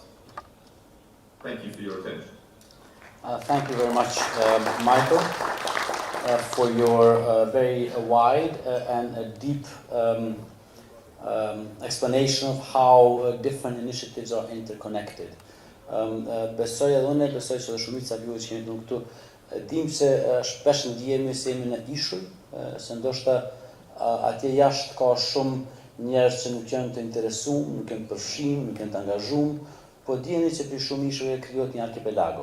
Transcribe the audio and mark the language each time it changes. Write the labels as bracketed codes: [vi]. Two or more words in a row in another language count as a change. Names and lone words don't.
[en] Thank you for your attention. Thank you very much, Michael, for your very wide and deep explanation of how different initiatives are interconnected. [sq] Besoj edhe unë, besoj që dhe shumica juve që jeni këtu, dim se shpesh ndihemi se jemi në ishull, se ndoshta atje jashtë ka shumë njerëz që nuk janë të interesuar, nuk janë të përfshirë, nuk janë të angazhuar, po dijeni që për shumë ishull krijohet një arkipelago.